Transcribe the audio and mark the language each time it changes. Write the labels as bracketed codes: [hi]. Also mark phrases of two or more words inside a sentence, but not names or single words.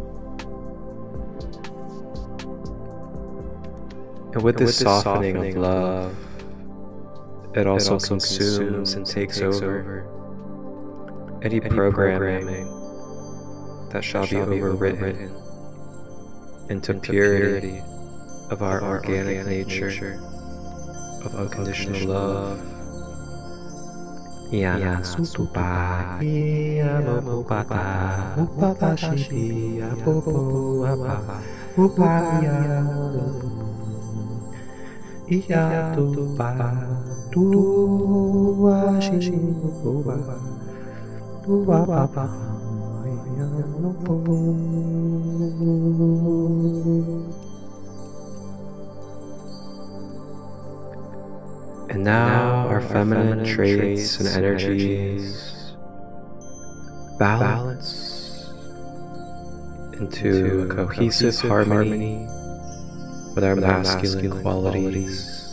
[en] And with this softening of love, it also consumes and takes over any programming that shall be overwritten into purity of our organic nature of unconditional love. Yana sutupa, iya mopata, upata shipi, apopo apa, upaya, iya tupa, tua shishi, tua papa, iya lopo. And now our feminine traits and energies balance into a cohesive harmony with our masculine qualities.